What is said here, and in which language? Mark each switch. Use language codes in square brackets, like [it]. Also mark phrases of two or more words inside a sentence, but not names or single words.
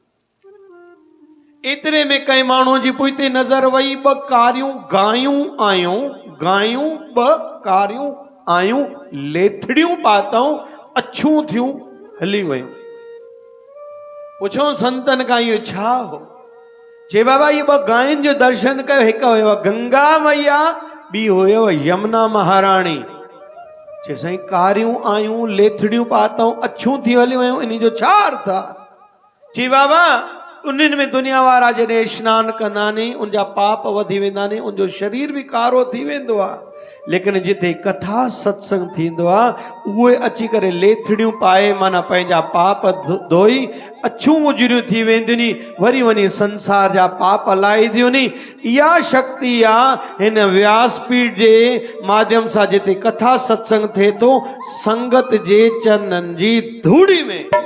[sd] एतिरे में कंहिं माण्हू जी पुठिते नज़र वई 2 कारियूं गायूं आयूं गायूं 2 कारियूं आयूं लेथड़ियूं पातऊं अछूं थियूं हली वयूं पुछो संतन खां इहो छा हो जे बाबा ये 2 गायुनि जो दर्शन कयो हिकु हुयो गंगा मैया ॿी हुयो यमुना महाराणी चे साईं कारियूं आयूं लेथड़ियूं पातऊं अछूं थी हली वयूं इन जो छा अर्थ आहे ची बाबा उन्हनि में दुनिया वारा जॾहिं सनानु कंदा नी उनजा पाप वधी वेंदा नी उनजो शरीर बि कारो थी वेंदो आहे लेकिन जिते कथा सत्संग थींदो आहे उहे अची करे लेथड़ियूं पाए माना पंहिंजा पाप धोई अछूं मुजरियूं थी वेंदियूं नी वरी वञी संसार जा पाप लाहींदियूं नी इहा शक्ति आहे हिन व्यासपीठ जे माध्यम सां जिते कथा सत्संग थिए थो संगत जे चरणनि जी धूड़ी में